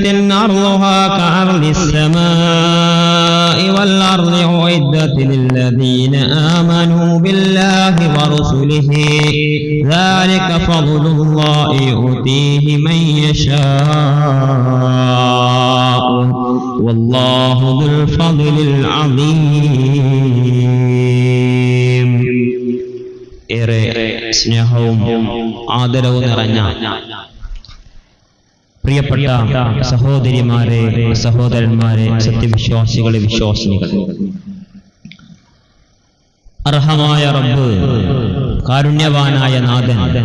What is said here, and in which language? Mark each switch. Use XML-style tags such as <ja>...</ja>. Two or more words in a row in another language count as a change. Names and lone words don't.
<ar>عرضها كعرض السماء والأرض أعدت للذين آمنوا بالله ورسله ذلك فضل الله يؤتيه من يشاء والله ذو الفضل العظيم.</ar> <ml>ഏറെ സ്നേഹവും ആദരവും നിറഞ്ഞ പ്രിയപ്പെട്ട സഹോദരിമാരെ, സഹോദരന്മാരെ, സത്യവിശ്വാസികളെ, വിശ്വാസിനികൾ, അർഹമായ റബ്ബ്, കാരുണ്യവാനായ നാഥൻ</ml>